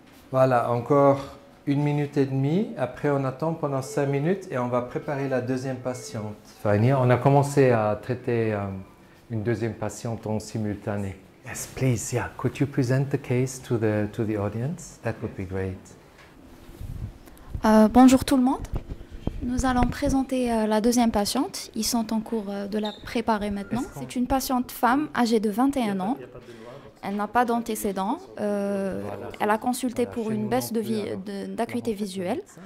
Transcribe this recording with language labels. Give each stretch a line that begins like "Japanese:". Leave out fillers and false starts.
French: Voilà, encore 1 minute et demie. Après, on attend pendant 5 minutes et on va préparer la deuxième patiente. On a commencé à traiter une deuxième patiente en simultané.
English: Yes, please. Yeah. Could you present the case to the audience? That would be great.
French: Bonjour tout le monde. Nous allons présenter la deuxième patiente. Ils sont en cours de la préparer maintenant. C'est une patiente femme âgée de 21 ans. Elle n'a pas d'antécédents. Elle a consulté pour une baisse d'acuité visuelle.